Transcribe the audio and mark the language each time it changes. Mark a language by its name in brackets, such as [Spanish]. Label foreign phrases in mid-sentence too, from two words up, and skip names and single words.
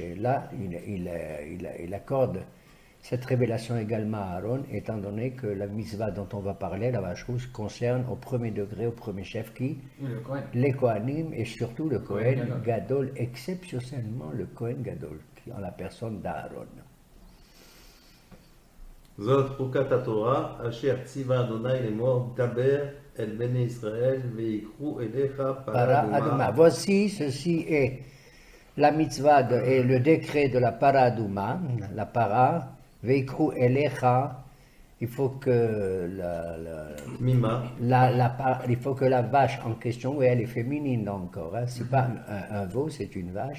[French] Là, il accorde cette révélation également à Aaron, étant donné que la mitzvah dont on va parler, la vache rouge, concerne au premier degré, au premier chef qui Le Kohen. les Kohanim et surtout le Kohen [Hebrew] כהן גדול, [French] exceptionnellement le [Hebrew] כהן גדול, [French] qui en la personne d'Aaron. [Hebrew] זאת חוקת התורה, אשר ציווה אדוני לאמור, דבר אל בני ישראל ויקחו אליך Para פרה Aduma. אדומה. [French] Voici, ceci est la mitzvah et le décret de la [Hebrew] פרה אדומה, [French] la para, [Hebrew] ויקחו אליך, [French] il faut que [Hebrew] תמימה, [French] il faut que la vache en question, oui, elle est féminine encore, hein, c'est pas un veau, c'est une vache.